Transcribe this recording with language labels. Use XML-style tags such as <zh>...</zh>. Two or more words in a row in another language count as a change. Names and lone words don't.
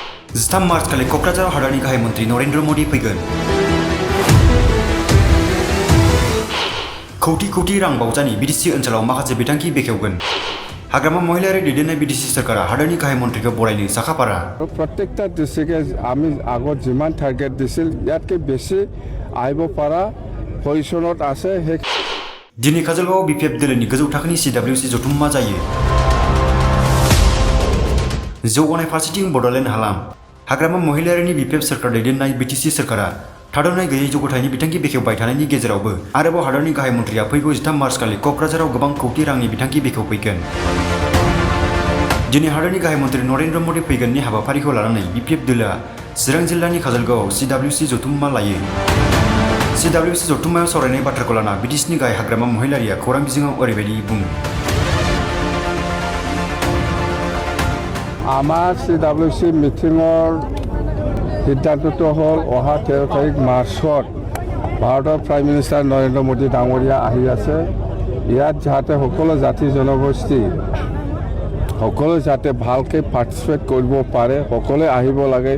<brx>13 मार्च खालि क'क्राझार हादरनि गाहाय मन्त्रि नरेन्द्र मदि फैगोन। कौटि कौटि रां बावजानि बिटिसि ओनसोलाव माखासे बिथांखि बेखेवगोन। हाग्रामा महिलारि दैदेननाय बिटिसि सरकारा हादरनि गाहाय मन्त्रिखौ बरायनो साखाफारा।</brx> <as>প্ৰত্যেকটা ডিষ্ট্ৰিক্টে আমি আগত যিমান টার্গেট দিছিল ইয়াতকে বেশি আহিব পাৰা পজিশনত আছে।</as> <brx>दिनै काजलगावआव बिपिएफ दोलोनि गोजौ थाखोनि CWC जथुम्मा जायो। जौगानाय फारसेथिं बड'लेण्ड हालाम हाग्रामा महिलारिनि बिपिएफ सरकार दैदेननाय बिटिसि सरकारा थाद'नाय गैयै जौगाथायनि बिथांखि बेखेवबाय थानायनि गेजेरावबो आरोबाव हादरनि गाहाय मन्त्रिया फैगौ 13 मार्च खालि क'क्राझाराव गोबां कौटि रांनि बिथांखि बेखेवफैगोन। दिनै हादरनि गाहाय मन्त्रि नरेन्द्र मदि फैगोननि हाबाफारिखौ लानानै बिपिएफ दोलोआ चिरां जिल्लानि काजलगावआव CWC जथुम्मा लायो। CWC जथुम्मायाव सावरायनाय बाथ्राखौ लाना बिटिसिनि गाहाय हाग्रामा महिलारिया खौरां बिजोङाव ओरैबायदि बुङो।</brx> <as>আমাৰ CWC মিটিঙৰ সিদ্ধান্তটো হ'ল অহা 13 তাৰিখ মাৰ্চত ভাৰতৰ</as> <en>prime minister</en> <as>নৰেন্দ্ৰ মোদী ডাঙৰীয়া আহি আছে। ইয়াত যাতে সকলো জাতি জনগোষ্ঠী সকলো যাতে ভালকৈ পাৰ্টিচিপেট কৰিব পাৰে, সকলোৱে আহিব লাগে।</as>